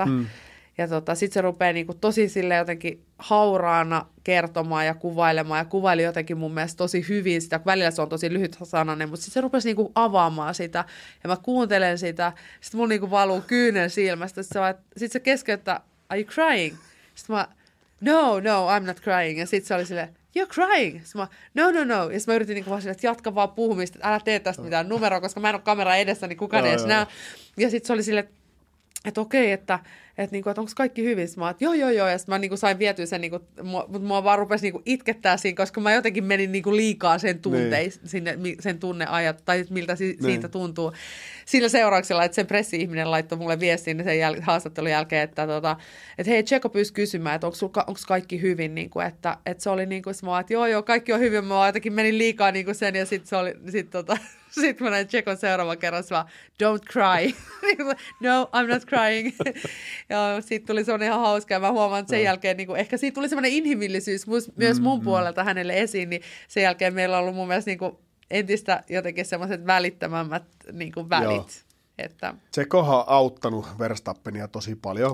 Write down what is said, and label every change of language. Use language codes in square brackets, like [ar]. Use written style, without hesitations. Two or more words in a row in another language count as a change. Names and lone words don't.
[fi] Ja sitten se rupeaa niinku tosi sille jotenkin hauraana kertomaan ja kuvailemaan. Ja kuvaili jotenkin mun mielestä tosi hyvin sitä. Välillä se on tosi lyhytsanainen, mutta sitten se rupesi niinku avaamaan sitä. Ja mä kuuntelen sitä. Sitten mun niinku valuu kyynel silmästä. Sitten se keskeyttää, [en] are you crying? [fi] Sitten mä, no, [en] I'm not crying. [fi] Ja sitten se oli silleen, [en] you're crying. [fi] Sitten mä, no. Ja sitten mä yritin niinku vaan silleen, että jatka vaan puhumista, että älä tee tästä mitään numeroa, koska mä en ole kamera edessä, niin kukaan ei edes näe. Ja sitten se oli silleen, että okei, että onko kaikki hyvin? Mä joo. Ja sitten mä niinku sain vietyä sen, niinku, mutta mua vaan rupesi niinku itkettää siinä, koska mä jotenkin menin niinku liikaa sen sen tunneajat, tai miltä siitä tuntuu. Sillä seurauksella, että sen pressi-ihminen laittoi mulle viestiin sen haastattelun jälkeen, että hei, Checo pyysi kysymään, että onko kaikki hyvin, niinku, että se oli niin kuin, että joo, kaikki on hyvin, mä jotenkin menin liikaa niinku sen, ja sitten mä näin Checon seuraavan kerran, vaan, [en] don't cry. No, I'm not crying. [fi] Ja siitä tuli semmoinen ihan hauska, ja mä huomaan, että sen jälkeen, niin kuin, ehkä siitä tuli semmoinen inhimillisyys myös mun puolelta hänelle esiin, niin sen jälkeen meillä on ollut mun mielestä niin kuin, entistä jotenkin semmoiset välittämämmät niin kuin välit. Tsekohan on auttanut Verstappenia tosi paljon.